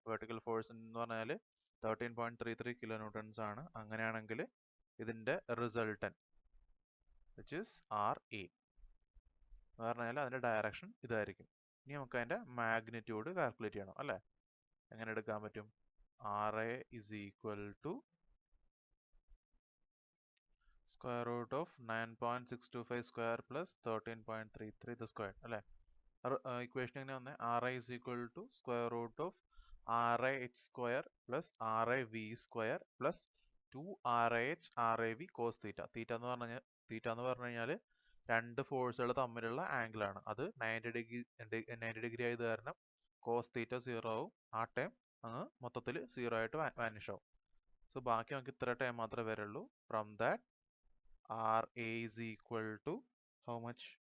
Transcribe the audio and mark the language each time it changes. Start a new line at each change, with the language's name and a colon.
Malayalam: Vertical force എന്ന് പറഞ്ഞാൽ 13.33 kilo Newton's ആണ്. അങ്ങനെയാണെങ്കിൽ ഇതിന്റെ റിസൾട്ടന്റ്
English: which is
Malayalam: RA എന്ന് പറഞ്ഞാൽ അതിന്റെ ഡയറക്ഷൻ ഇതായിരിക്കും. ഇനി നമുക്ക് അതിന്റെ മാഗ്നിറ്റ്യൂഡ് കാൽക്കുലേറ്റ് ചെയ്യണം. അല്ലെ, എങ്ങനെ എടുക്കാൻ പറ്റും?
English: RA is equal to square root of 9.625 square plus 13.33 the square.
Malayalam: അല്ലെ, ഇക്വേഷൻ എങ്ങനെ വന്നേ?
English: RA is equal to square root of RAH square plus RAV square plus 2RAH RAV cos theta.
Malayalam: തീറ്റ എന്ന് പറഞ്ഞു കഴിഞ്ഞാൽ രണ്ട് ഫോഴ്സുകൾ തമ്മിലുള്ള ആംഗിൾ ആണ്. അത് 90 ഡിഗ്രി ആയത് കാരണം കോസ് തീറ്റ 0 ആവും. ആ ടൈം അങ്ങ് മൊത്തത്തിൽ 0 ആയിട്ട് വാനിഷ് ആവും. സോ ബാക്കി നമുക്ക് ഇത്ര ടൈം മാത്രമേ വരുള്ളൂ.
English: From that RA is equal to how much?